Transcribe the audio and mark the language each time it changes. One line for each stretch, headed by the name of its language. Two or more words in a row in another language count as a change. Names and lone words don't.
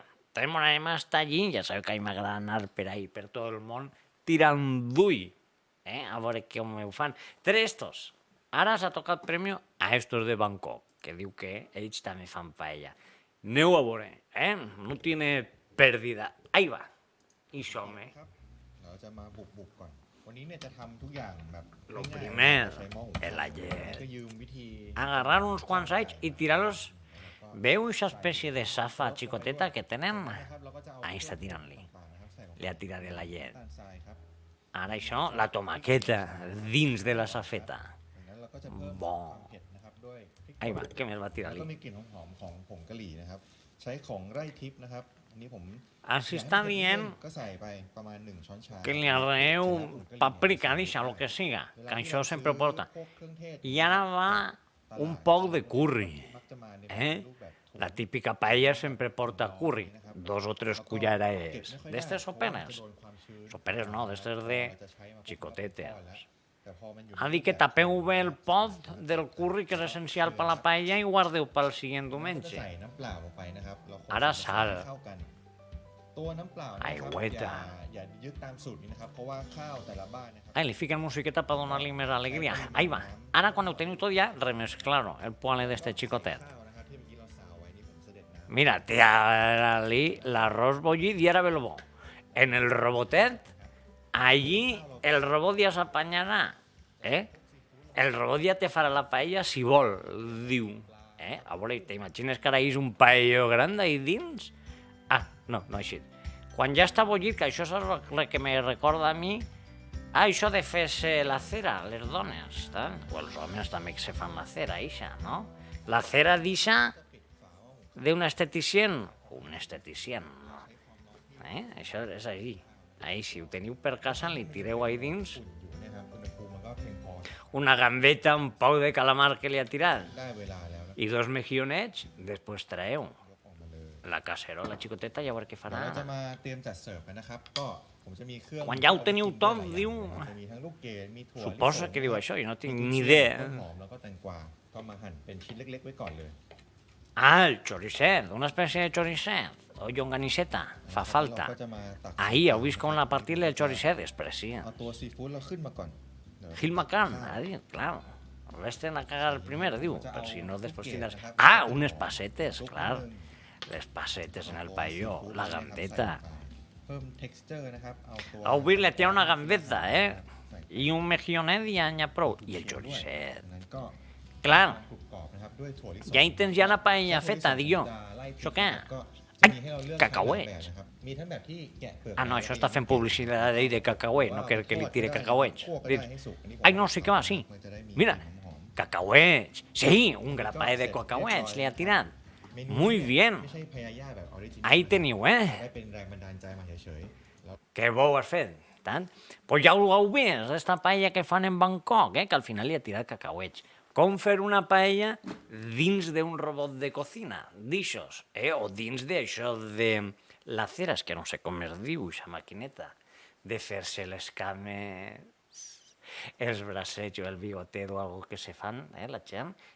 Catalan: Entonces mon anem hasta allí, ja sabeu que a mi m'agrada anar per ahí, per tot el món, tirant d'ull, a veure com ho fan. Tres estos. Ara s'ha tocat premi a estos de Bangkok, que diu que ells també fan paella. Aneu a veure,
Spanish: no tiene pérdida.
Catalan: Ahí va. I som,
Thai: ครับเราจะมาบุกก่อนวันนี้เนี่ยจะทำทุกอย่างแบบ
Catalan: Lo
Thai: ง่ายๆ
Catalan: primer,
Thai: ใช้หม้อหุง
Catalan: el
Thai: ข้าว
Catalan: ayer.
Thai: ก็ยืมวิธี
Catalan: Agarrar uns quants anys i tirar-los. Veu aquesta espècie de safa xicoteta que tenen?
Thai: นะครับเราก็จะเอา
Catalan: Ahí està tirant-li.
Thai: ต่างๆนะครับใส่ลงไป
Catalan: Li ha tirat de la llet.
Thai: น้ำตาลทรายครับ
Catalan: Ara això, la tomaqueta dins de la safeta.
Thai: จากนั้นเราก็จะเพิ่ม บ่ ความเผ็ดนะครับด้วยพริก
Catalan: Ahí va, què més va
Thai: แล้ว
Catalan: tirar-li?
Thai: ก็มีกลิ่นหอมๆของผงกะหรี่นะครับใช้ของไร่ทิพย์นะครับอันนี้ผม
Catalan: Així està dient
Thai: ก็ใส่ไปประมาณ1ช้อนชา
Catalan: que li arreu paprika, deixa, lo que siga, que això sempre porta. I ara va un poc de curri.
Thai: มักจะมาใน
Catalan: Eh?
Thai: รูปแบบถุง
Catalan: La típica paella sempre porta curri, 2 o 3 culleradas. D'estes soperes? Soperes no, d'estes de xicotetes. Ha dit que tapeu bé el pot del curri, que és essencial per la paella, i guardeu pel següent
Thai: จะ
Catalan: diumenge.
Thai: ใส่น้ำเปล่าลงไปนะครับเราคน
Catalan: Ara
Thai: ให้
Catalan: sal
Thai: เข้ากันตัวน้ำเปล่านะครับ
Catalan: Aigüeta
Thai: อย่ายึดตามสูตรนี้นะครับเพราะว่าข้าวแต่ละบ้านนะครับ
Catalan: Ai, li fiquen musiqueta per donar-li més alegria. Ahí va. Ara, quan ho teniu tot ja, remesclar-ho, el poale d'este xicotet.
Thai: ข้าวนะครับที่เมื่อกี้เราซาวไว้นี่ผมเสด็จน้ำ
Catalan: Mira, tira-li l'arròs bullit i ara ve el bo. En el robotet, allí el robot ja s'apanyarà, El robot ja te farà la paella si vol, diu. A veure, t'imagines que ara és un paelló gran ahí dins? Ah, no així. Quan ja està bullit, que això és el que me recorda a mi, això de fer-se la cera, les dones, o els homes també que se fan la cera, ixa, no? La cera d'ixa d'un esteticient, un esteticient, no? Això és així. Ahí, si ho teniu per casa, li tireu ahí dins
Thai: อยู่นะครับอุณหภูมิมันก็เพียงพอ
Catalan: una gambeta, un poc de calamar que li ha tirat
Thai: ได้เวลาแล้วนะ
Catalan: i 2 mejillonets, després traeu
Thai: ยกออกมาเลย
Catalan: la cacerola xicoteta i a veure què
Thai: เดี๋ยวเราจะ
Catalan: farà.
Thai: มาเตรียมจัดเสิร์ฟกันนะครับก็ผมจะมีเครื่อง
Catalan: Quan ja ho teniu tot, diu...
Thai: จะมีทั้งลูกเกดมีถั่ว
Catalan: Suposa que diu això, jo no tinc ni
Thai: ต้น
Catalan: idea.
Thai: หอมแล้วก็แตงกวาก็มาหั่นเป็นชิ้นเล็กๆไว้ก่อนเลย
Catalan: Ah, el choricet, una espècie de choricet, o llonganisseta, fa
Thai: เรา
Catalan: falta.
Thai: ก็จะมาตัก
Catalan: Ahí heu vist com la partida del choricet es precia.
Thai: เอาตัวซีฟู้ดเราขึ้นมาก่อนเดี๋ยว
Catalan: Gil McCann, ha dit, claro. Resten a cagar el primer, diu, per si no després tindràs... Ah, unes passetes, clar. Les passetes en el paelló, la gambeta. เพิ่ม texture นะครับเอาตัว Heu vist, le té una gambeta, I un mejillonet i ja n'hi ha prou. I el choricet.
Thai: นั้นก็
Catalan: Clar,
Thai: กรุบกรอบนะครับด้วยถั่วลิสง
Catalan: ja hi tens ja la paella feta, dic jo. Això Això què?
Thai: ก็จะ
Catalan: Ai,
Thai: มีให้เราเลือก
Catalan: cacauets.
Thai: หลายแบบนะครับมีทั้งแบบที่แกะเปลือก
Catalan: Ah, no, això està fent publicitat d'ell de cacauet, no que li tire cacauets. Ai, no, sí que va, sí. Mira, cacauets. Sí, un grapat de cacauets li ha tirat.
Spanish: Muy bien.
Thai: ไม่ใช่พยายามแบบออริจินอล
Catalan: Ahí teniu,
Thai: ได้เป็นแรงบันดาลใจมาเฉยๆแล้ว
Catalan: Que bo ho has fet, tant. Pues ja ho heu vist, esta paella que fan en Bangkok, que al final li ha tirat cacauets. Com fer una paella dins d'un robot de cocina, d'ixos, o dins d'això de la cera, és que no sé com es diu, aquesta maquineta, de fer-se les cames, els bracets o el bigotet o algo que se fan, la gent.